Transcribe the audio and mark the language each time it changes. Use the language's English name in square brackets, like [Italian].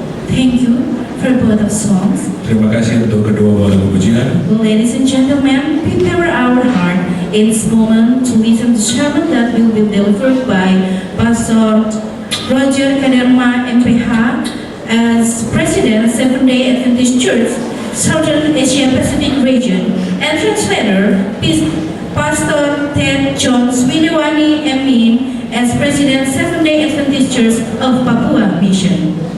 [English] Thank you for both of songs. [Indonesian] Terima kasih untuk kedua lagu pujian. [English] Ladies and gentlemen, prepare our heart in this moment to listen to sermon that will be delivered by Pastor Roger Kaderma, MPH, as President Seventh-day Adventist Church, Southern Asia Pacific Region, and translator Pastor Ted John Swiliwani, MPin, as President Seventh-day Adventist Church of Papua Mission.